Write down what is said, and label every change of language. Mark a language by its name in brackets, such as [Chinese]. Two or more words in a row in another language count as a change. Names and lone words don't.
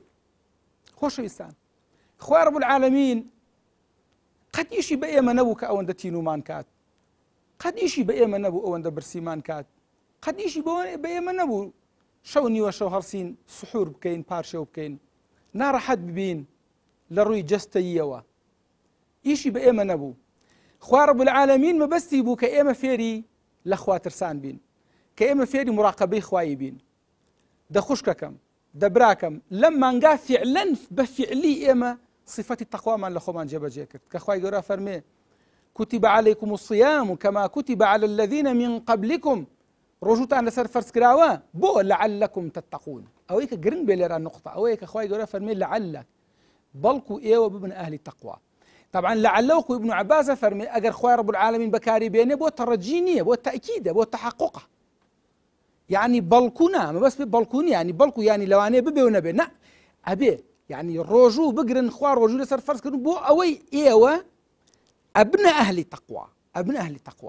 [Central Kurdish] خۆشەویستان، خوای [Arabic] ڕەب العالەمین [Central Kurdish] قەدیشی بە ئێمە نەبوو کە ئەوەندە تینومان کات، قەدیشی بە ئێمە نەبوو ئەوەندە برسیمان کات، قەدیشی بە ئێمە نەبوو شەو نیوە شەو هەڵسین سحور بکەین، پارشەو بکەین، ناڕەحەت ببین لە ڕووی جەستەییەوە، ئیشی بە ئێمە نەبوو. خوای [Arabic] ڕەب العالەمین [Central Kurdish] مەبەستی بوو کە ئێمە فێری لە خواترسان بین، کە ئێمە فێری مراقەبەی خوایی بین. دەخوشکەکەم، دەبراکەم، لەم مانگا فعلەن بە فعلی ئێمە صفەتی تەقوامان لە خۆمان جێبەجێ کرد کە خوای گەورە فەرمێ [Arabic] كتب عليكم الصيام كما كتب على الذين من قبلكم، [Central Kurdish] ڕۆژوتان لەسەر فەرز کراوە بۆ [Arabic] لعلكم تتقون. [Central Kurdish] ئەوەی کە گرنگ بێ لێرە نقطە ئەوەیە کە خوای گەورە فەرمێ لعلك، بەڵکو ئێوە ببن ئەهلی تەقوا. طبعا لعل وەکو ابن عباس فەرمێ ئەگەر خوای [Arabic] ڕەب العالەمین [Central Kurdish] بەکاری بێنێ بۆ تەڕەجی نییە، بۆ تەئکیدە، بۆ تەحەقوقە، يعني بەڵکونا، مەبەست بێ بەڵکوونی، يعني بەڵکو يعني لەوانەیە ببێ و نەبێ، نە ئەبێ، يعني ڕۆژوو بگرن، خوا ڕۆژوو لەسەر فەرز کردن بۆ ئەوەی ئێوە ئەبنە ئەهلی تەقوا، ئەبنە ئەهلی تەقوا.